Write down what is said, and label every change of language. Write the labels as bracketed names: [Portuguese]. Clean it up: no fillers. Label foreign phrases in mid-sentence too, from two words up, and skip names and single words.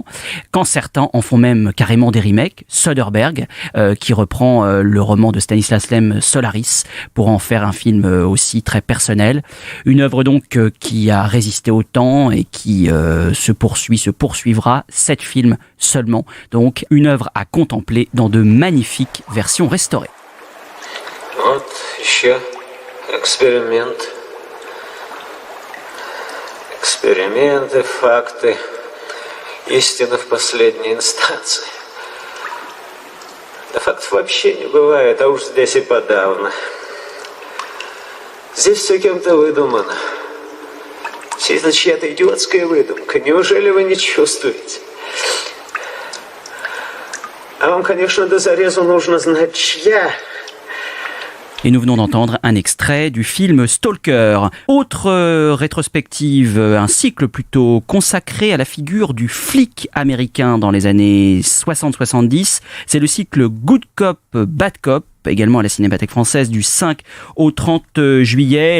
[French] Quand certains en font même carrément des remakes. Soderbergh, qui reprend le roman de Stanislas Lem, Solaris, pour en faire un film aussi très personnel. Une œuvre donc qui a résisté au temps et qui se poursuivra. 7 films seulement. Donc une œuvre à contempler dans de magnifiques versions restaurées. [Russian] Вот еще эксперимент. Эксперименты, факты, истина в последней инстанции. Да фактов вообще не бывает, а уж здесь и подавно. Здесь все кем-то выдумано. Все это чья-то идиотская выдумка. Неужели вы не чувствуете? А вам, конечно, до зарезу нужно знать, чья. [French] Et nous venons d'entendre un extrait du film Stalker. Autre rétrospective, un cycle plutôt consacré à la figure du flic américain dans les années 60-70. C'est le cycle Good Cop, Bad Cop, également à la Cinémathèque française du 5 au 30 juillet.